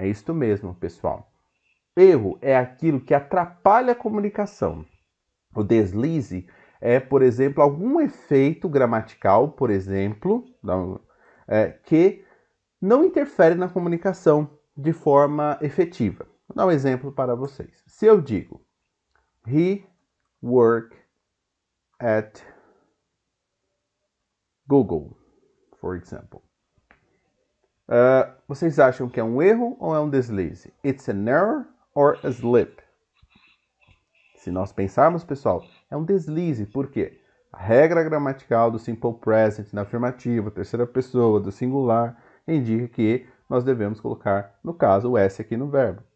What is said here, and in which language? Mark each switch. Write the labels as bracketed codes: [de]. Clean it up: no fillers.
[pt] É isto mesmo, pessoal. Erro é aquilo que atrapalha a comunicação. O deslize é, por exemplo, algum efeito gramatical, por exemplo, que não interfere na comunicação de forma efetiva. Vou dar um exemplo para vocês. Se eu digo [en] he worked at Google, for example. [pt] Vocês acham que é um erro ou é um deslize? [en] It's an error or a slip? [pt] Se nós pensarmos, pessoal, é um deslize. Por quê? A regra gramatical do simple present na afirmativa, terceira pessoa, do singular, indica que nós devemos colocar, no caso, o S aqui no verbo.